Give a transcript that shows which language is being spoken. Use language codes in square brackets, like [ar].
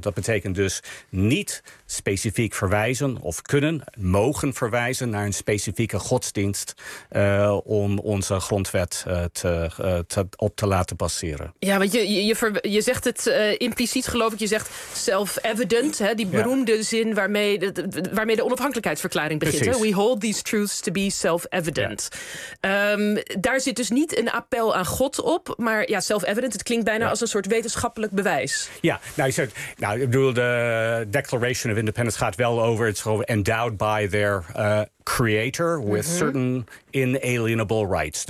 [nl] Dat betekent dus niet specifiek verwijzen of kunnen, mogen verwijzen naar een specifieke godsdienst om onze grondwet op te laten baseren. Ja, want je zegt het impliciet, geloof ik. Je zegt self-evident, hè, die beroemde zin waarmee de onafhankelijkheidsverklaring begint. Hè? [en] We hold these truths to be self-evident. [nl] Ja. Daar zit dus niet een appel aan God op, maar ja, self-evident, het klinkt bijna als een soort wetenschappelijk bewijs. Ja, nou, je zegt, nou, ik bedoel, de Declaration of Independence gaat wel over, [en] it's endowed by their creator with certain inalienable rights.